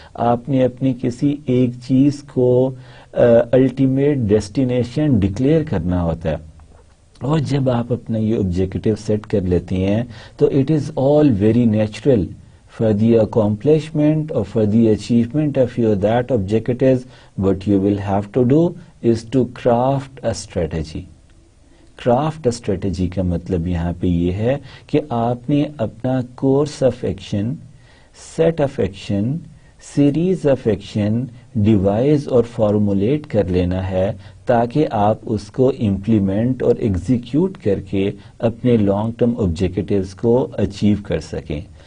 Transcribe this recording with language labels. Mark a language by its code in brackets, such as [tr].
[hi] आपने अपनी किसी एक चीज को अल्टीमेट डेस्टिनेशन डिक्लेयर करना होता है. और जब आप अपना ये ऑब्जेक्टिव सेट कर लेते हैं तो [en] It is all very natural for the accomplishment or for the achievement of your that objectives. What you will have to do is to craft a strategy. [hi] Craft strategy का मतलब यहाँ पे ये है कि आपने अपना course of action, set of action, series of action device और फॉर्मुलेट कर लेना है ताकि आप उसको इम्प्लीमेंट और एग्जीक्यूट करके अपने लॉन्ग टर्म ऑब्जेक्टिव्स को अचीव कर सकें.